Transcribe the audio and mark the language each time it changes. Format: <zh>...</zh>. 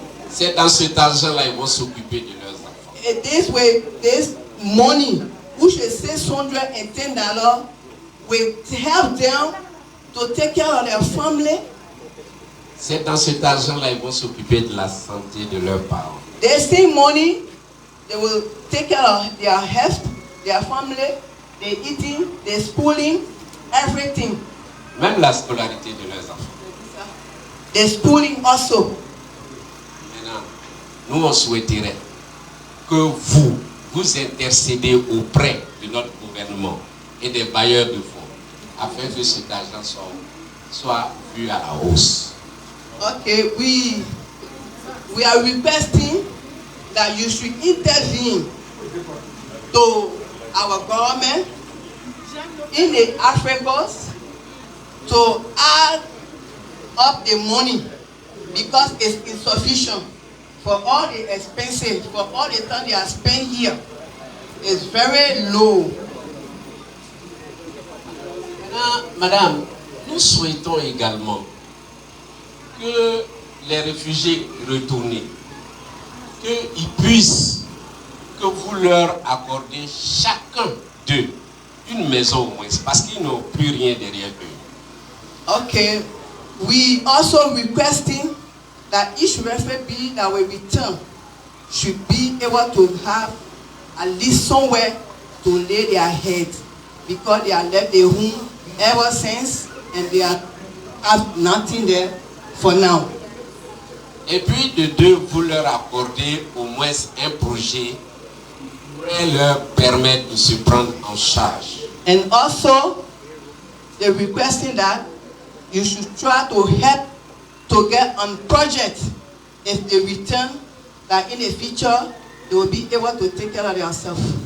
<fr>C'est dans cet argent-là ils vont s'occuper de leurs enfants.</fr> <en>And this money, which is $610, will help them to take care of their family.</en> <fr>C'est dans cet argent-là ils vont s'occuper de la santé de leurs parents.</fr> <en>They save money, they will take care of their health, their family, their eating, their schooling, everything.</en> <fr>Même la scolarité de leurs enfants.</fr> <en>Their schooling also.</en> <fr>Maintenant, nous on souhaiterait que vous intercédez auprès de notre gouvernement et des bailleurs de fonds afin que cet argent soit vu à la hausse.</fr> <en>Okay, we are requesting that you should intervene to our government in the Africans to add up the money because it's insufficient for all the expenses, for all the time they are spent here. It's very low.</en> <fr>Madame, nous souhaitons également que les réfugiés retournés, qu'ils puissent, que vous leur accordez chacun d'eux une maison au moins, parce qu'ils n'ont plus rien derrière eux.</fr> <en>Okay, we also requesting that each refugee that will return should be able to have at least somewhere to lay their head because they have left their home ever since and they have nothing there for now.</en> <fr>Et puis de deux, vous leur accordez au moins un projet qui pourrait leur permettre de se prendre en charge.</fr> <en>And also, they're requesting that you should try to help to get on projects. If they return, that in the future, they will be able to take care of themselves.</en>